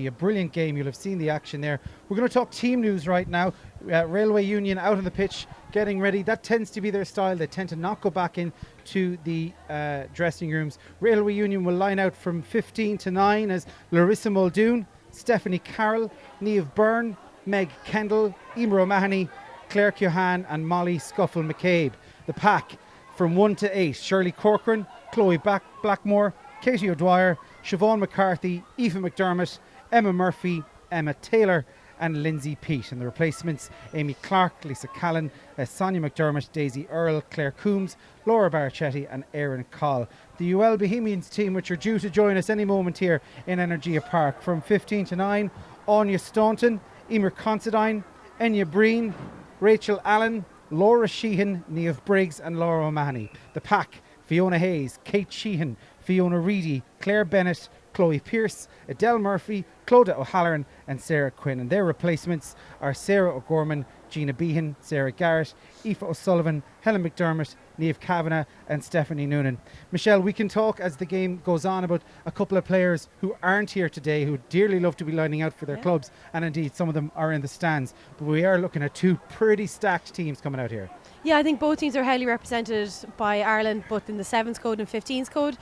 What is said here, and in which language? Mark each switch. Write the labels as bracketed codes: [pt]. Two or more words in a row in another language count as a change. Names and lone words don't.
[en] A brilliant game. You'll have seen the action there. We're going to talk team news right now. Railway Union out on the pitch getting ready. That tends to be their style. They tend to not go back into the dressing rooms. Railway Union will line out from 15 to 9 as Larissa Muldoon, Stephanie Carroll, Niamh Byrne, Meg Kendall, Emer O'Mahony, Claire Keohane and Molly Scuffle McCabe. The pack from 1 to 8, Shirley Corcoran, Chloe Blackmore, Katie O'Dwyer, Siobhan McCarthy, Aoife McDermott, Emma Murphy, Emma Taylor and Lindsay Peat. And the replacements, Amy Clark, Lisa Callan, Sonia McDermott, Daisy Earle, Claire Coombs, Laura Barachetti and Erin Coll. The UL Bohemians team, which are due to join us any moment here in Energia Park, from 15 to 9, Anya Staunton, Emer Considine, Enya Breen, Rachel Allen, Laura Sheehan, Niamh Briggs and Laura O'Mahony. The pack, Fiona Hayes, Kate Sheehan, Fiona Reedy, Claire Bennett, Chloe Pearce, Adele Murphy, Clodagh O'Halloran and Sarah Quinn. And their replacements are Sarah O'Gorman, Gina Behan, Sarah Garrett, Aoife O'Sullivan, Helen McDermott, Niamh Kavanagh and Stephanie Noonan. Michelle, we can talk as the game goes on about a couple of players who aren't here today, who dearly love to be lining out for their clubs, and indeed some of them are in the stands. But we are looking at two pretty stacked teams coming out here. Yeah, I think both teams are highly represented by Ireland, both in the 7s code and 15s code.